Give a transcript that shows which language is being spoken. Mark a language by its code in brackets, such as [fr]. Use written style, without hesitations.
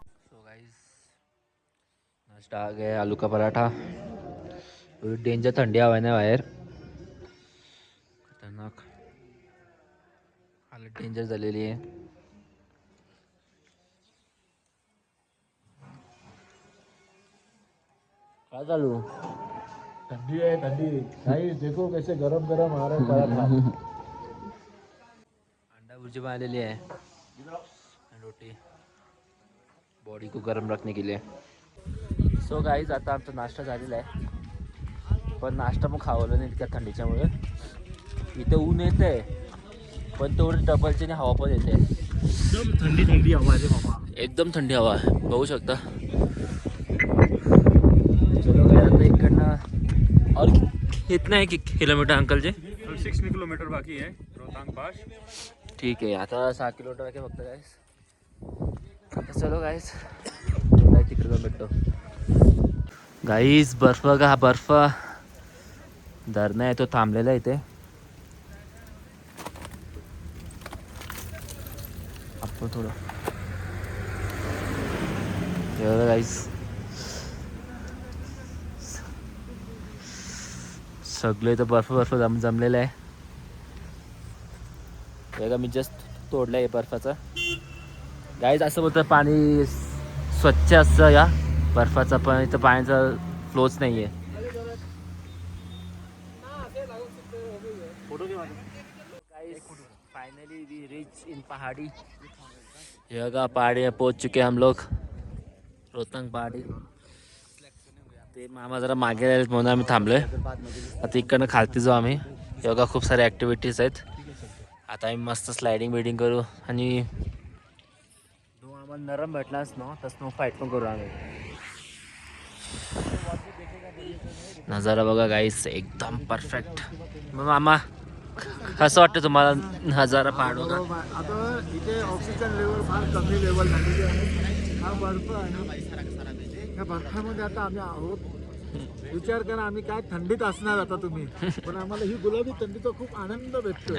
[hi] So guys नाश्ता आ गया, आलू का पराठा. [mr] Danger थंडी हवा आहे ना बाहेर, खतरनाक हालत डेंजर झालेली आहे. काय चालू? [hi] ठंडी है ठंडी भाई, देखो कैसे गरम गरम आ रहा है पराठा. [mr] अंडा भुर्जी बनालेली आहे आणि रोटी, [hi] बॉडी को गरम रखने के लिए. [mr] सो गाईज आता आमचा नाश्ता झालेला आहे, पण नाश्ता पण खावलं नाही त्या थंडीच्यामुळे. इथे ऊन येते पण तेवढं डबलची हवा पण येते. एकदम ठंडी ठंडी हवा आहे बाबा. एकदम थंडी हवा आहे, बघू शकता. [hi] चलो गाइस [mr] आता इकडनं [hi] और कितना है किलोमीटर अंकल जी? 6 किलोमीटर बाकी है रोहतांग पास. [mr] ठीक आहे, आता 6 किलोमीटर आहे फक्त गाईस. चलो गाईस तिकडे जाऊन भेटतो. गाईस बर्फ का, हा बर्फ धरणं आहे तो थांबलेला आहे इथे. आपण थोडं एवढं गाईस, सगळे इथं बर्फ जमलेलं आहे. बघा मी जस्ट तोडलं आहे बर्फाचं. गाईज असं बोलतं पाणी स्वच्छ असतं या बर्फाचं, पण इथं पाण्याचा फ्लोच नाही आहे. [en] Finally we reach in Pahadi. [hi] ये बघा पहाड़ी पहुंच चुके हम लोग, रोहतांग पहाड़ी. [mr] ते मामा जरा मागे राहिले म्हणून आम्ही थांबलोय. आता इकडनं खालती जाऊ आम्ही. हे बघा खूप सारे ॲक्टिव्हिटीज आहेत. आता आम्ही मस्त स्लायडिंग बिडिंग करू आणि आम्हाला नरम भेटलाच ना तर स्नो फाईट पण करू आम्ही. नजारा बघा गाईस एकदम परफेक्ट. मग मामा कसं वाटतं तुम्हाला नजारा पहाड बघा? आता इथे ऑक्सिजन लेवल फार कमी लेवल झालेली आहे. हा बर्फ आहे, या बर्फामध्ये आता आम्ही आहोत. विचार करा आम्ही काय थंडीत असणार आता तुम्ही, पण आम्हाला ही गुलाबी थंडीचा खूप आनंद भेटतो.